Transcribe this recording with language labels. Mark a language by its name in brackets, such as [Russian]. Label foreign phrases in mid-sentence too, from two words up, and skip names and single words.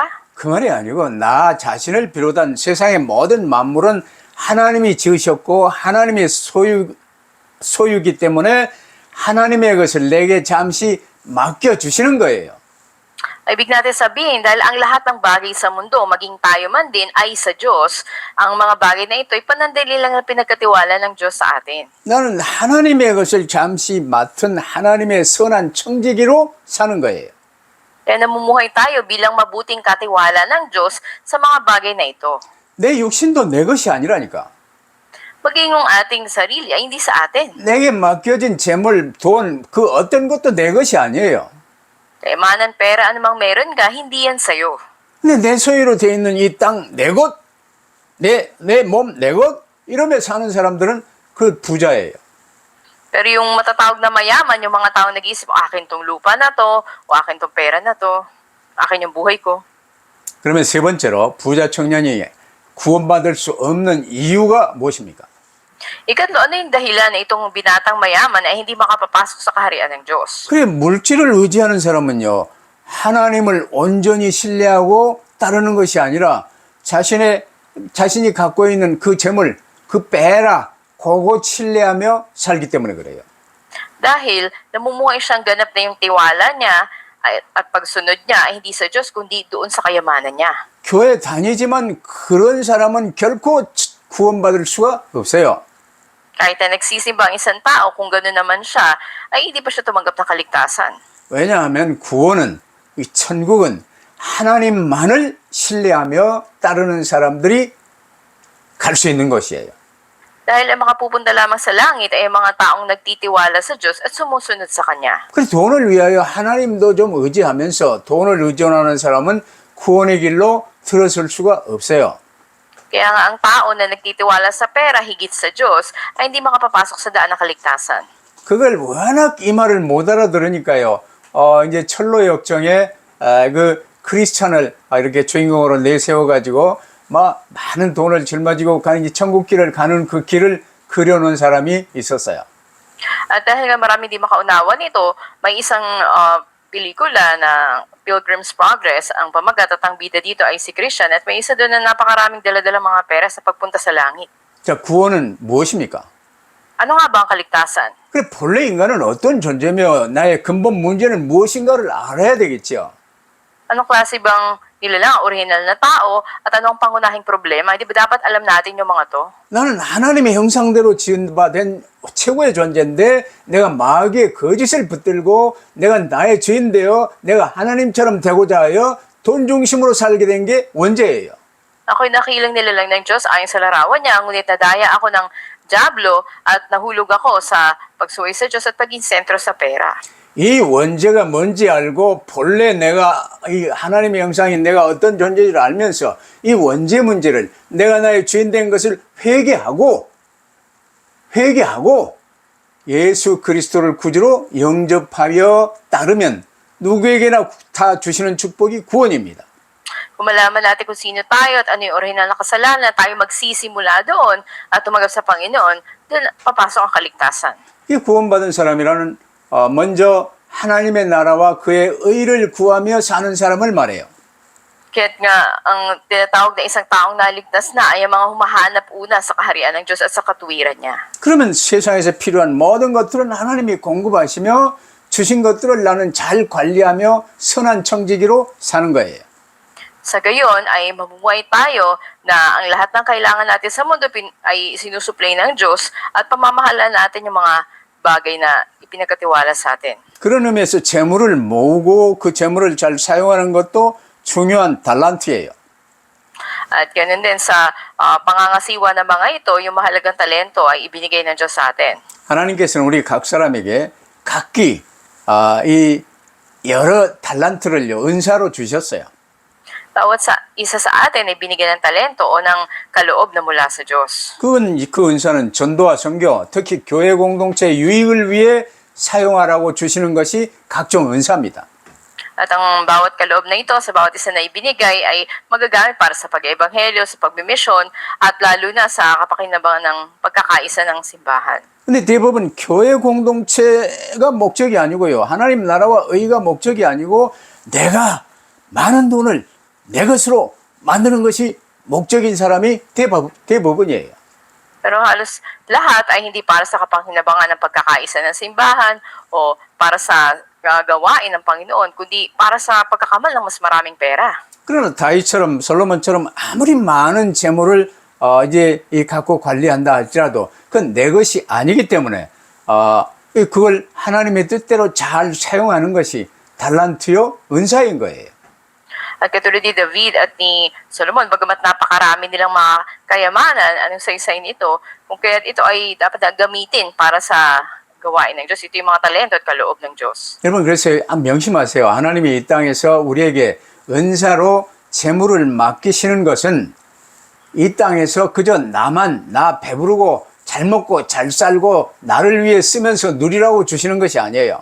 [Korean] 그 말이 아니고 나 자신을 비롯한 세상의 모든 만물은 하나님이 지으셨고 하나님의 소유기 때문에 하나님의 것을 내게 잠시 맡겨주시는 거예요. [Filipino] Ibig natin sabihin, dahil ang lahat ng bagay sa mundo, maging tayo man din, ay sa Diyos, ang mga bagay na ito ay panandali lang na pinagkatiwala ng Diyos sa atin. [Korean] 나는 하나님의 것을 잠시 맡은 하나님의 선한 청지기로 사는 거예요. [Filipino] Kaya namumuhay tayo bilang mabuting katiwala ng Diyos sa mga bagay na ito. [Korean] 내 육신도 내 것이 아니라니까. [Filipino] Maging yung ating sarili ay hindi sa atin. [Korean] 내게 맡겨진 재물, 돈, 그 어떤 것도 내 것이 아니에요. [Filipino] Kaya manan pera, anumang meron ka, hindi yan sa'yo. [Korean] 근데 내 소유로 돼 있는 이 땅, 내 것, 내 몸, 내 것, 이러며 사는 사람들은 그 부자예요. [Filipino] Pero yung matatawag na mayaman, yung mga tao nag-iisip, akin tong lupa na to, o akin tong pera na to, akin yung buhay ko. [Korean] 그러면 세 번째로 부자 청년이 구원받을 수 없는 이유가 무엇입니까? [Filipino] Ikatlo, ano yung dahilan na itong binatang mayaman ay hindi makapapasok sa kaharian ng Diyos? [Korean] 그래, 물질을 의지하는 사람은요, 하나님을 온전히 신뢰하고 따르는 것이 아니라 자신이 갖고 있는 그 재물, 그 빼라, 그거 신뢰하며 살기 때문에 그래요. [Filipino] Dahil namumuhay siyang ganap na yung tiwala niya at pagsunod niya ay hindi sa Diyos kundi doon sa kayamanan niya. [Korean] 교회 다니지만 그런 사람은 결코 구원받을 수가 없어요. [Filipino] Kahit na nagsisimba ang isang tao, kung gano'n naman siya, ay hindi pa siya tumanggap ng kaligtasan. [Korean] 왜냐하면 구원은, 이 천국은 하나님만을 신뢰하며 따르는 사람들이 갈 수 있는 것이에요. [Filipino] Dahil ang makapupunta lamang sa langit ay mga taong nagtitiwala sa Diyos at sumusunod sa Kanya. [Korean] 그래서 돈을 위하여 하나님도 좀 의지하면서 돈을 의존하는 사람은 구원의 길로 들어설 수가 없어요. [Filipino] Kaya nga ang tao na nagtitiwala sa pera higit sa Diyos ay hindi makapapasok sa daan ng kaligtasan. [Korean] 그걸 워낙 이 말을 못 알아들으니까요. 이제 철로 역정에 그 크리스찬을 이렇게 주인공으로 내세워가지고 막 많은 돈을 짊어지고 가는 천국길을 가는 그 길을 그려놓은 사람이 있었어요. [Filipino] At dahil nga marami di makaunawa nito, may isang pelikula na Pilgrim's Progress, ang pamagat at ang bida dito ay si Christian at may isa doon na napakaraming dala-dala mga pera sa pagpunta sa langit. [Korean] 자, 구원은 무엇입니까? [Filipino] Ano nga ba ang kaligtasan? [Korean] 그래, 본래 인간은 어떤 존재며 나의 근본 문제는 무엇인가를 알아야 되겠죠. [Filipino] Anong klase bang nilalang original na tao at anong pangunahing problema? Di ba dapat alam natin yung mga to? [Korean] 나는 하나님의 형상대로 지은바된 최고의 존재인데 내가 마귀의 거짓을 붙들고 내가 나의 죄인 되어 내가 하나님처럼 되고자 하여 돈 중심으로 살게 된 게 원죄예요. [Filipino] Ako'y nakilang nilalang ng Diyos ayon sa larawan niya, ngunit nadaya ako ng Diablo at nahulog ako sa pagsuway sa Diyos at paging sentro sa pera. [Korean] 이 원죄가 뭔지 알고 본래 내가 이 하나님의 형상인 내가 어떤 존재를 알면서 이 원죄 문제를 내가 나의 죄인 된 것을 회개하고 예수 그리스도를 구주로 영접하여 따르면 누구에게나 다 주시는 축복이 구원입니다. [Filipino] Kung malaman natin kung sino tayo at ano yung original na kasalanan, tayo magsisimula doon at tumanggap sa Panginoon, doon papasok ang kaligtasan. [Korean] 이 구원받은 사람이라는 먼저 하나님의 나라와 그의 의를 구하며 사는 사람을 말해요. [Filipino] Kaya't nga, ang tinatawag na isang taong naligtas na ay ang mga humahanap una sa kaharian ng Diyos at sa katuwiran niya. [Korean] 그러면 세상에서 필요한 모든 것들은 하나님이 공급하시며 주신 것들을 나는 잘 관리하며 선한 청지기로 사는 거예요. [Filipino] Sa gayon ay mabubuhay tayo na ang lahat ng kailangan natin sa mundo ay sinusupply ng Diyos at pamamahalaan natin yung mga bagay na ipinagkatiwala sa atin. [Korean] 그런 의미에서 재물을 모으고 그 재물을 잘 사용하는 것도 중요한 달란트예요. [Filipino] At ganun din sa pangangasiwa ng mga ito, yung mahalagang talento ay ibinigay ng Diyos sa atin. [Korean] 하나님께서는 우리 각 사람에게 각기 이 여러 달란트를요 은사로 주셨어요. [Filipino] Bawat isa sa atin ay binigyan ng talento o ng kaloob na mula sa Diyos. [Korean] 그 은사는 전도와 선교, 특히 교회 공동체의 유익을 위해 사용하라고 주시는 것이 각종 은사입니다. [Filipino] At ang bawat kaloob na ito sa bawat isa na ibinigay ay magagamit para sa pag-ebanghelyo, sa pagmimisyon, at lalo na sa kapakinabangan ng pagkakaisa ng simbahan. [Korean] 근데 대부분 교회 공동체가 목적이 아니고요. 하나님 나라와 의가 목적이 아니고 내가 많은 돈을 내 것으로 만드는 것이 목적인 사람이 대부분이에요. [Filipino] Pero halos lahat ay hindi para sa kapakinabangan ng pagkakaisa ng simbahan o para sa gawain ng Panginoon, kundi para sa pagkakamal ng mas maraming pera. [Korean] 그러나 다윗처럼 솔로몬처럼 아무리 많은 재물을 이제 갖고 관리한다 할지라도 그건 내 것이 아니기 때문에 그걸 하나님의 뜻대로 잘 사용하는 것이 달란트요 은사인 거예요. [Filipino] At katulad ni David at ni Solomon, bagamat napakarami nilang mga kayamanan, anong saysay nito, kung kaya't ito ay dapat na gamitin para sa gawain ng Diyos. Ito yung mga talento at kaloob ng Diyos. [Korean] 여러분 그래서 명심하세요. 하나님이 이 땅에서 우리에게 은사로 재물을 맡기시는 것은 이 땅에서 그저 나 배부르고 잘 먹고 잘 살고 나를 위해 쓰면서 누리라고 주시는 것이 아니에요.